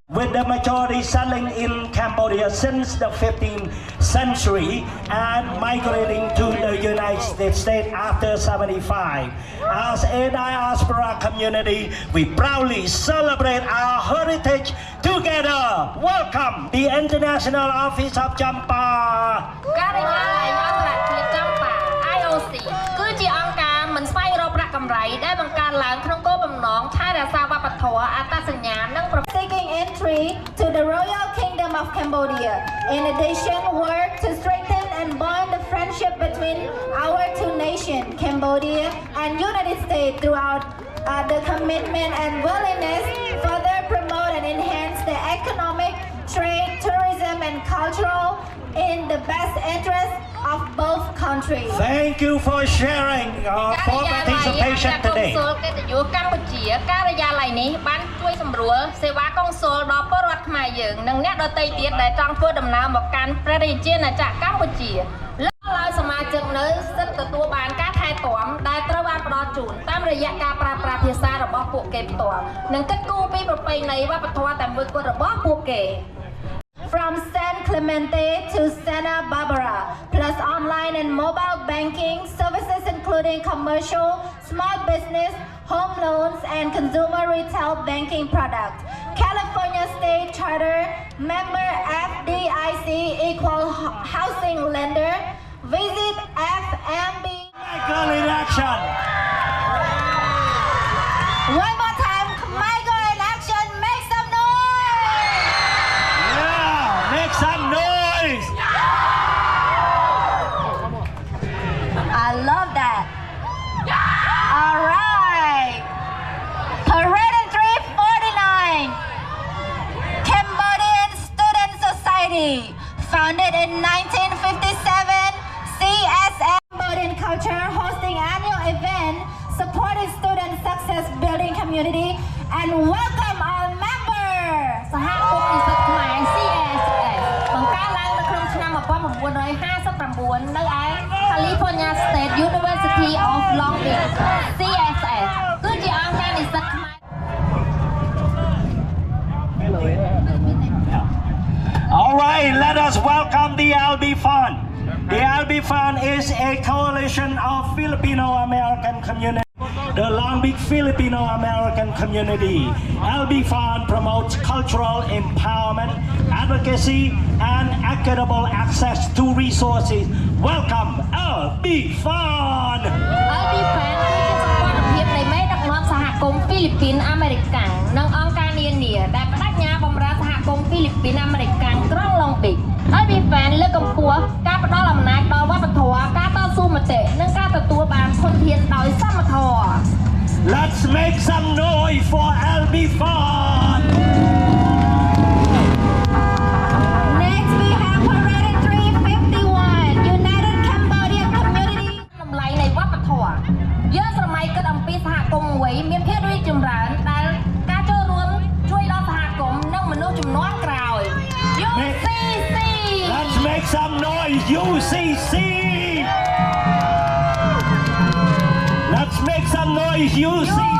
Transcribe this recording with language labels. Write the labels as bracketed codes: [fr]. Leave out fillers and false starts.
[en] With the majority selling in Cambodia since the 15th century and migrating to the United States after 75. As a diaspora community, we proudly celebrate our heritage together. Welcome the International Office of Champa. [km] ការិយាល័យអន្តរជាតិចំប៉ា IOC គឺជាអង្គការមិនស្វែងរកប្រាក់កម្រៃដែលបង្កើតឡើងក្នុងគោលបំណងថែរក្សាវប្បធម៌អត្តសញ្ញាណនិងប្រពៃណី [en] Seeking entry to the Royal Kingdom of Cambodia. In addition, work to strengthen and bond the friendship between our two nations, Cambodia and United States, throughout the commitment and willingness further promote and enhance the economic, trade, tourism, and cultural in the best interest of both countries. Thank you for sharing for participation [km] កុង [en] today. [km] ស៊ុលកិត្តិយសកម្ពុជាការិយាល័យនេះបានជួយសម្រួលសេវាកុងស៊ុលដល់ពលរដ្ឋខ្មែរយើងនិងអ្នកដទៃទៀតដែលចង់ធ្វើដំណើរមកកាន់ព្រះរាជាណាចក្រកម្ពុជាលើកឡើងសមាជិកនៅសិទ្ធិទទួលបានការថែទាំដែលត្រូវបានផ្ដល់ ល់ជូនតាមរយៈការប្រើប្រាស់ភាសារបស់ពួកគេផ្ទាល់និងគិតគូរពីប្រពៃណីវប្បធម៌តែមួយគត់របស់ពួកគេ [en] From San Clemente to Santa Barbara, plus online and mobile banking services including commercial, small business, home loans, and consumer retail banking products. California State Charter, member FDIC Equal Housing Lender. Visit FMB. Michael in action. One more time, Michael in action, make some noise! Yeah, make some noise. I love that. All right. Parade in 349. Cambodian Student Society, founded in 1957. CSM Cambodian Culture hosting annual event, supporting student success building community, and welcome all members. [km] សហគមន៍និស្សិតខ្មែរ CSS បង្កើតឡើងនៅក្នុងឆ្នាំ 1959 នៅឯ California State University of Long Beach. CSS គឺជាអង្គការនិស្សិតខ្មែរ [en] All right, let us welcome the LB Fund. The LB Fund is a coalition of Filipino-American community. The Long Beach Filipino-American community. LB Fund promotes cultural empowerment, advocacy, and equitable access to resources. Welcome, LB Fund! [km] LB Fund គឺជាសម្ព័ន្ធភាពនៃមេដឹកនាំសហគមន៍ហ្វីលីពីនអាមេរិកាំងនិងអង្គការនានាដែលបដិញ្ញាបម្រើសហគមន៍ហ្វីលីពីនអាមេរិកាំងក្រុង Long Beach. LB Fund លើកកម្ពស់ការផ្ដល់អំណាចដល់វប្បធម៌ ការតស៊ូមតិនិងការទទួលបានធនធានដោយសមធម៌ [en] Let's make some noise for LB Fund! Next we have Parade in 351, United Cambodian Community. [km] តម្លៃនៃវប្បធម៌យើងស្រមៃគិតអំពីសហគមន៍មួយមានភាពរីកចម្រើនដែលការចូលរួមជួយដល់សហគមន៍និងមនុស្សជំនាន់ក្រោយ UCC [en] Let's make some noise, UCC! Let's make some noise, UCC!